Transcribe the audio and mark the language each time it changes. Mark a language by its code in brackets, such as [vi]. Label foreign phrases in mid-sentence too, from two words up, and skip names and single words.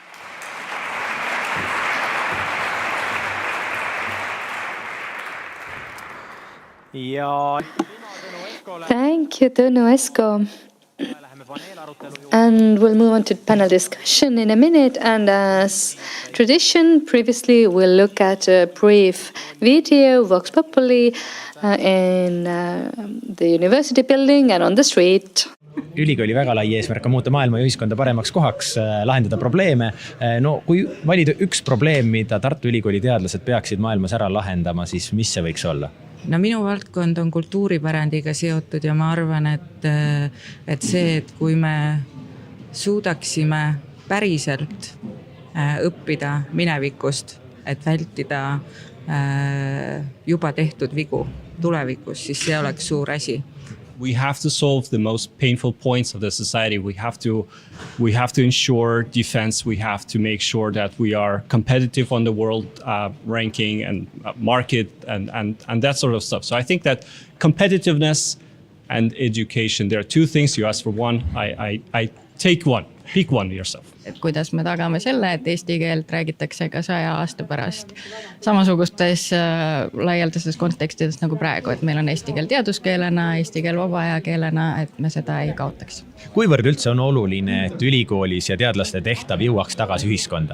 [en] Thank you, Tõnu, Esko. And we'll move on to panel discussion in a minute. And as tradition, previously we'll look at a brief video, Vox Populi, in the university building and on the street. [et] Ülikooli väga lai eesmärk on muuta maailma ja ühiskonda paremaks kohaks, lahendada probleeme. No, kui valida üks probleem, mida Tartu Ülikooli teadlased peaksid maailmas ära lahendama, siis mis see võiks olla? No minu valdkond on kultuuripärandiga seotud ja ma arvan, et see, et kui me suudaksime päriselt õppida minevikust, et vältida juba tehtud vigu tulevikus, siis see oleks suur asi. [en] We have to solve the most painful points of the society. We have to ensure defense. We have to make sure that we are competitive on the world ranking and market and that sort of stuff. So I think that competitiveness and education, there are two things. You ask for one, I take one. Pick one yourself. [et] Et kuidas me tagame selle, et eesti keelt räägitakse ka 100 aasta pärast samasugustes laialdastes kontekstides nagu praegu, et meil on eesti keel teaduskeelena, eesti keel vaba ajakeelena, et me seda ei kaotaks. Kuivõrd üldse on oluline, et ülikoolis ja teadlaste tehtav jõuaks tagasi ühiskonda?